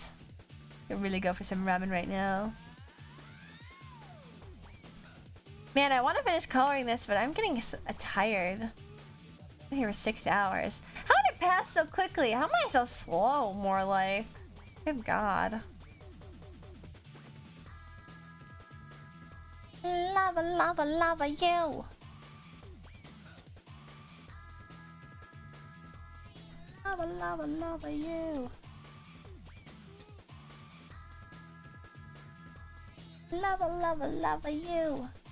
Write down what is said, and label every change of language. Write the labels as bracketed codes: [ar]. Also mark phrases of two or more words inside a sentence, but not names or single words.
[en] I could really go for some ramen right now. Man, I want to finish coloring this, but I'm getting tired. I'm here for 6 hours. How did it pass so quickly? How am I so slow, more like? Good god. Lava, lava, lava you! Lava, lava, lava you! Lava, lava, lava you!